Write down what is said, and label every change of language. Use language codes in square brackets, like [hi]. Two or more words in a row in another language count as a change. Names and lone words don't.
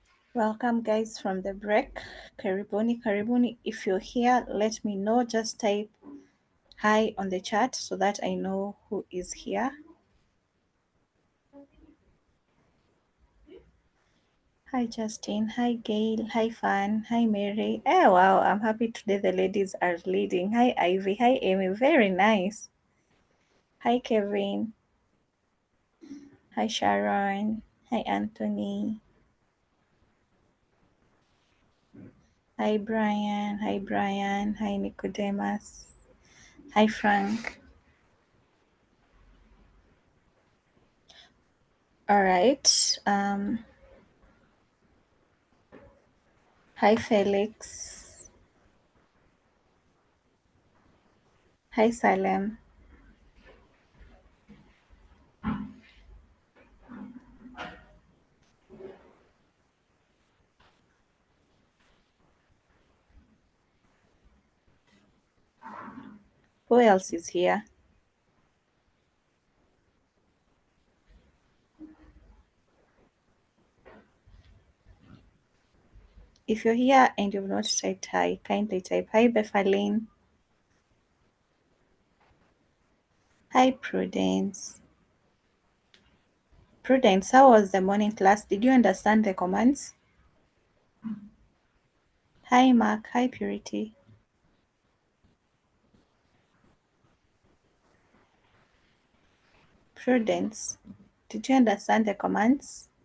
[en] Welcome, guys, from the break. [sw] Karibuni, karibuni. [en] If you're here, let me know. Just type hi on the chat so that I know who is here. Hi, Justin. Hi, Gail. Hi, Fan. Hi, Mary. Oh, wow. I'm happy today the ladies are leading. Hi, Ivy. Hi, Amy. Very nice. Hi, Kevin. Hi, Sharon. Hi, Anthony. Hi, Brian. Hi, Brian. Hi, Nicodemus. Hi, Frank. All right. Hi, Felix. Hi, Salem. Who else is here? If you're here and you've not typed hi, kindly type hi, Befalene. Hi, Prudence. Prudence, how was the morning class? Did you understand the commands? Hi, Mark. Hi, Purity. Prudence, did you understand the commands?